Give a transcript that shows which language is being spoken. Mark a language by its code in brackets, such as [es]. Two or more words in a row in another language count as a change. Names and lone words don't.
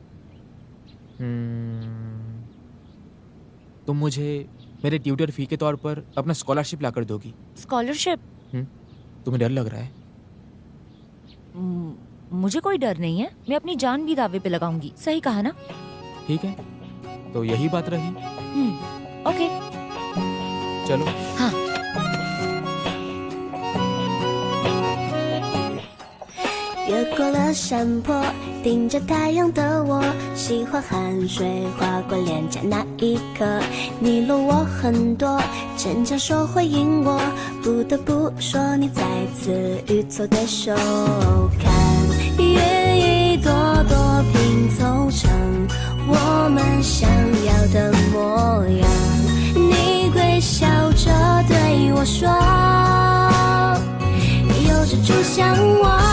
[hi] तुम मुझे मेरे [en] tutor fee [hi] के तौर पर अपना स्कॉलरशिप लाकर दोगी। स्कॉलरशिप? तुम्हें डर लग रहा है? मुझे कोई डर नहीं है, मैं अपनी जान भी दावे पे लगाऊंगी। सही कहा ना? ठीक है, तो यही बात रही। ओके, चलो। हाँ। [zh] 越过了山坡，顶着太阳的我，喜欢汗水划过脸颊那一刻，你落我很多，逞强说回应我，不得不说你再次与错对手，看云一朵朵拼凑成我们想要的模样，你微笑着对我说，有着主向往。